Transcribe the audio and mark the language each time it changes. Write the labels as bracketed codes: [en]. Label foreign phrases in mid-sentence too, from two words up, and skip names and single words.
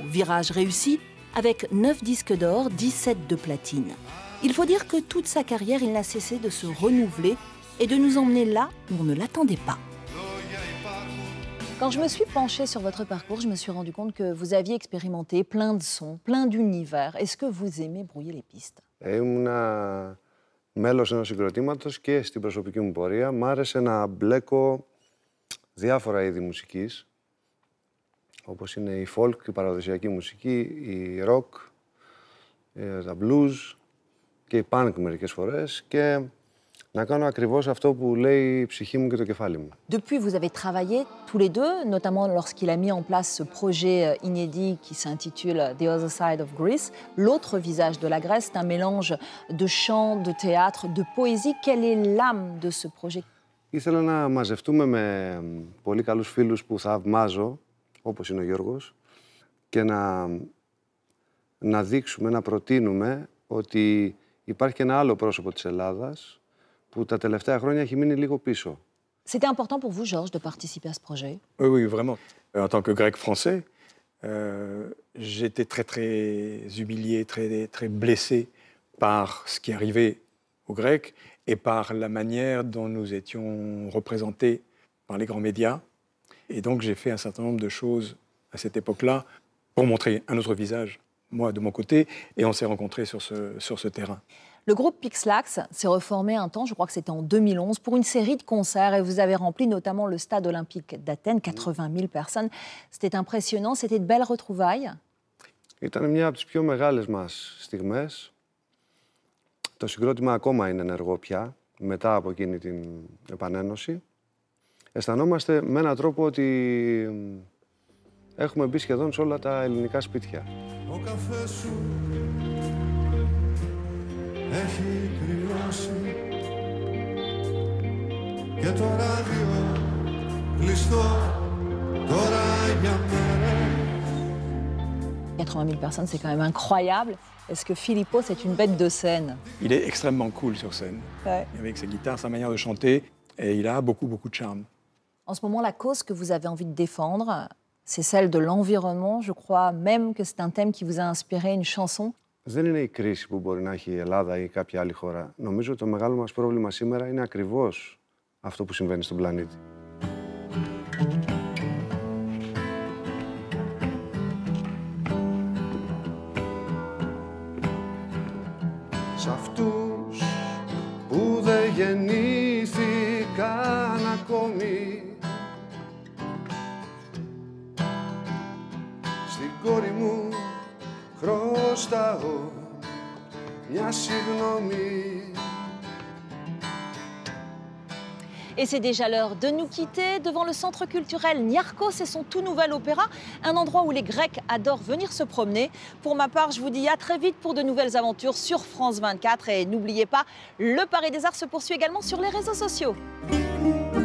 [fr] Virage réussi avec 9 disques d'or, 17 de platine. Il faut dire que toute sa carrière, il n'a cessé de se renouveler et de nous emmener là où on ne l'attendait pas. Quand je me suis penchée sur votre parcours, je me suis rendu compte que vous aviez expérimenté plein de sons, plein d'univers. Est-ce que vous aimez brouiller les pistes? [el] Ήμουνα μέλος ενός συγκροτήματος και στην προσωπική μου πορεία μ' άρεσε να μπλέκω διάφορα είδη μουσικής, όπως είναι η folk, η παραδοσιακή μουσική, η rock, τα blues και η punk μερικές φορές και να κάνω ακριβώς αυτό που λέει η ψυχή μου και το κεφάλι μου. [fr] Depuis, vous avez travaillé tous les deux, notamment lorsqu'il a mis en place ce projet inédit qui s'intitule The Other Side of Greece. L'autre visage de la Grèce, c'est un mélange de chant, de théâtre, de poésie. Quelle est l'âme de ce projet? [el] Ήθελα να μαζευτούμε με πολύ καλούς φίλους που θαυμάζω, όπως είναι ο Γιώργος, και να δείξουμε, να προτείνουμε ότι υπάρχει και ένα άλλο πρόσωπο της Ελλάδας που τα τελευταία χρόνια έχει μείνει λίγο πίσω. [fr] C'était important pour vous, Georges, de participer à ce projet? Oui, oui, vraiment. En tant que grec français, j'étais très, très humilié, très, très blessé par ce qui arrivait aux Grecs et par la manière dont nous étions représentés par les grands médias. Et donc j'ai fait un certain nombre de choses à cette époque-là pour montrer un autre visage, moi de mon côté, et on s'est rencontrés sur ce terrain. Le groupe Pixlax s'est reformé un temps, je crois que c'était en 2011, pour une série de concerts et vous avez rempli notamment le stade olympique d'Athènes, 80 000 personnes. C'était impressionnant, c'était de belles retrouvailles. [el] Ήταν μια από τις πιο μεγάλες μας στιγμές. Το συγκρότημα ακόμα είναι ενεργό πια, μετά από εκείνη την επανένωση. Αισθανόμαστε με έναν τρόπο ότι έχουμε μπει σχεδόν σε όλα τα ελληνικά σπίτια. Ο καφές σου έχει κρυώσει και το ράδιο κλειστό τώρα για μέρες [fr] 80 000 personnes, c'est quand même incroyable. Est-ce que Filippo, c'est une bête de scène? Il est extrêmement cool sur scène. Ouais. Avec sa guitare, sa manière de chanter, et il a beaucoup de charme. En ce moment, la cause que vous avez envie de défendre, c'est celle de l'environnement. Je crois même que c'est un thème qui vous a inspiré une chanson. [el] Δεν είναι η κρίση που μπορεί να έχει η Ελλάδα ή κάποια άλλη χώρα. Νομίζω ότι το μεγάλο μας πρόβλημα σήμερα είναι ακριβώς αυτό που συμβαίνει στον πλανήτη. Σ' αυτούς που δεν γεννήθηκαν ακόμη, στην κόρη μου χρωστάω μια συγγνώμη. [fr] Et c'est déjà l'heure de nous quitter devant le centre culturel Niarchos et son tout nouvel opéra, un endroit où les Grecs adorent venir se promener. Pour ma part, je vous dis à très vite pour de nouvelles aventures sur France 24 et n'oubliez pas, le Paris des Arts se poursuit également sur les réseaux sociaux.